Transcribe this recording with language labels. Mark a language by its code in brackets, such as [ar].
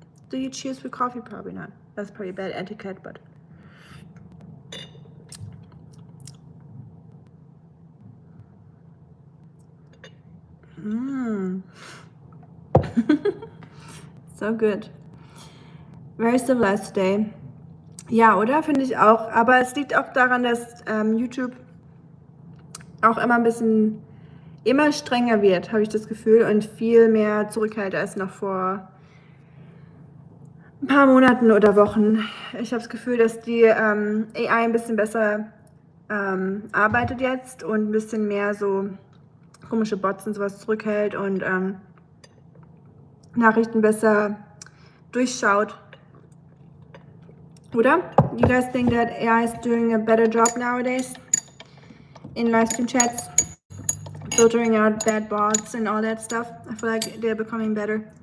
[en] Do you cheers with coffee? Probably not. That's probably bad etiquette, but so good. Very civilized today. [de] Ja, oder? Finde ich auch. Aber es liegt auch daran, dass YouTube auch immer strenger wird, habe ich das Gefühl, und viel mehr zurückhält als noch vor ein paar Monaten oder Wochen. Ich habe das Gefühl, dass die AI ein bisschen besser arbeitet jetzt und ein bisschen mehr so komische Bots und sowas zurückhält und Nachrichten besser durchschaut. Oder? [en] You guys think that AI is doing a better job nowadays in live stream chats, filtering out bad bots and all that stuff? I feel like they're becoming better.